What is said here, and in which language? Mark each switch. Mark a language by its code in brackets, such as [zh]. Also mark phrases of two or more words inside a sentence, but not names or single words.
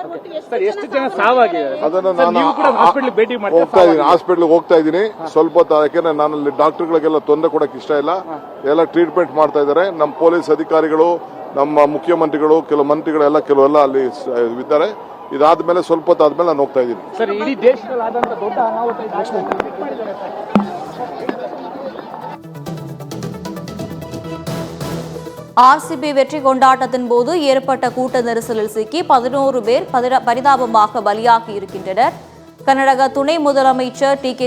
[kn] ಅದನ್ನ ನಾನು ಹಾಸ್ಪಿಟಲ್ ಹೋಗ್ತಾ ಇದ್ದೀನಿ ಸ್ವಲ್ಪ ಹೊತ್ತು. ಯಾಕೆಂದ್ರೆ ನಾನು ಅಲ್ಲಿ ಡಾಕ್ಟರ್ಗಳಿಗೆಲ್ಲ ತೊಂದರೆ ಕೊಡಕ್ಕೆ ಇಷ್ಟ ಇಲ್ಲ. ಎಲ್ಲ ಟ್ರೀಟ್ಮೆಂಟ್ ಮಾಡ್ತಾ ಇದ್ದಾರೆ. ನಮ್ಮ ಪೊಲೀಸ್ ಅಧಿಕಾರಿಗಳು, ನಮ್ಮ ಮುಖ್ಯಮಂತ್ರಿಗಳು, ಕೆಲವು ಮಂತ್ರಿಗಳೆಲ್ಲ ಕೆಲವೆಲ್ಲ ಅಲ್ಲಿ ಇದ್ದಾರೆ. ಇದಾದ್ಮೇಲೆ ಸ್ವಲ್ಪ ಹೊತ್ತು ಆದ್ಮೇಲೆ ನಾನು ಹೋಗ್ತಾ ಇದ್ದೀನಿ. ಸರ್, ಇಡೀ ದೇಶದಲ್ಲಾದಂತ ದೊಡ್ಡ [ta] ஆர்சிபி வெற்றி கொண்டாட்டத்தின் போது ஏற்பட்ட கூட்ட நெரிசலில் சிக்கி 11 பேர் பரிதாபமாக பலியாகி இருக்கின்றனர். கர்நாடக துணை முதலமைச்சர் டி.கே.